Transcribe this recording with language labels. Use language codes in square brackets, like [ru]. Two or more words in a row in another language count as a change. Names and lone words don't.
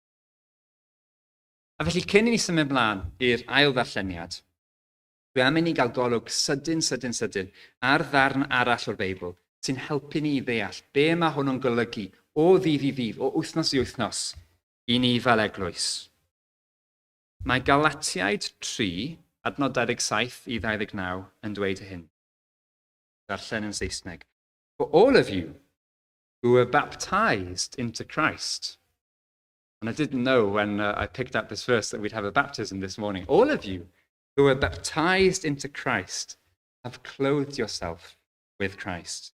[cy] A felly, cyn i ni symud ymlaen i'r ail ddarlleniad, dwi am i ni gael golwg sydyn ar ddarn arall o'r Beibl sy'n helpu ni i ddeall be mae hwnnw'n golygu o ddydd i ddydd, o wythnos i wythnos, i ni fel eglwys. Mae Galatiaid 3, adnod 27 i 29 yn dweud hyn. Darllen yn Saesneg. [en] For all of you who were baptized into Christ. And I didn't know when I picked up this verse that we'd have a baptism this morning. All of you who were baptized into Christ have clothed yourself with Christ.